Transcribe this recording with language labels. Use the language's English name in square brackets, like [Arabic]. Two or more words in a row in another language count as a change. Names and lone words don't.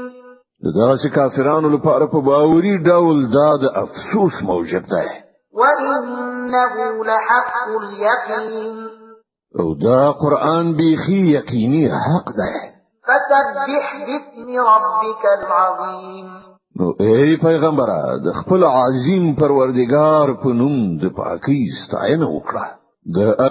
[Pashto] دا چې کافرانو لپاره په باوري ډول دا د افسوس موجب ده. [Arabic] وإنه لحق اليقين. [Pashto] او دا قرآن بيخي يقيني حق ده. [Arabic] فسبح باسم ربك العظيم. [Pashto] نو ای پیغمبره د خپل عظیم پروردگار په نوم د پاکۍ ستاینه وکړه. د